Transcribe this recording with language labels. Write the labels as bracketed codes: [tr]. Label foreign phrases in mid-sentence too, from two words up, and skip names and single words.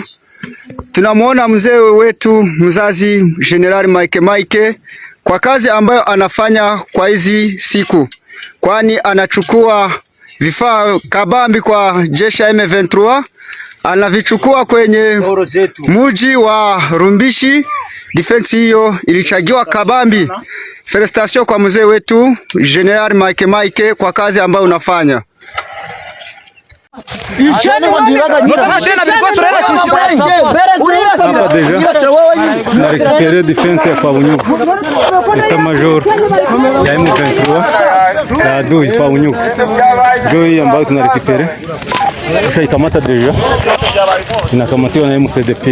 [sw] Tunamwona mzee wetu mzazi General Mike kwa kazi ambayo anafanya kwa hizi siku, kwani anachukua vifaa kabambi kwa jeshi ya M23, anavichukua kwenye muji wa Lumbishi. Defense hiyo ilichagiwa kabambi. Felicitation kwa mzee wetu General Mike kwa kazi ambayo unafanya. Hapa deja na récupérer defense ya Paunyuku, [fr] état major [sw] ya M23 ya adui Paunyuku, ndio hii ambayo tuna récupérer. Tushaikamata deja, inakamatiwa na MCDP.